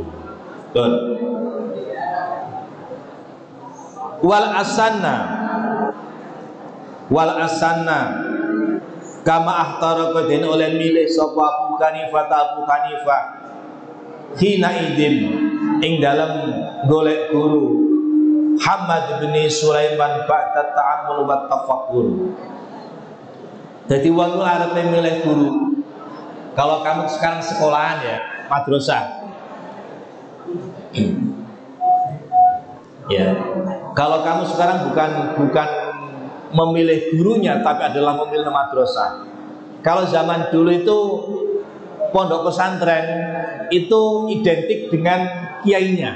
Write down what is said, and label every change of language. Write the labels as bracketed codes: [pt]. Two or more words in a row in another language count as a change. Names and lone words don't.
[id] Betul. [ar] Wal asanna kama ahtaraka [jv] den oleh milih sapa Abu Hanifah [ar] hina idin [jv] ing dalam golek guru Hamad bin Sulaiman [ar] ba'da ta'ammul wa tafakkur. [jv] Jadi wong arep milih guru. [id] Kalau kamu sekarang sekolahan ya, madrasah. Ya. Kalau kamu sekarang bukan memilih gurunya, tapi adalah memilih madrasah. Kalau zaman dulu itu pondok pesantren itu identik dengan kiainya.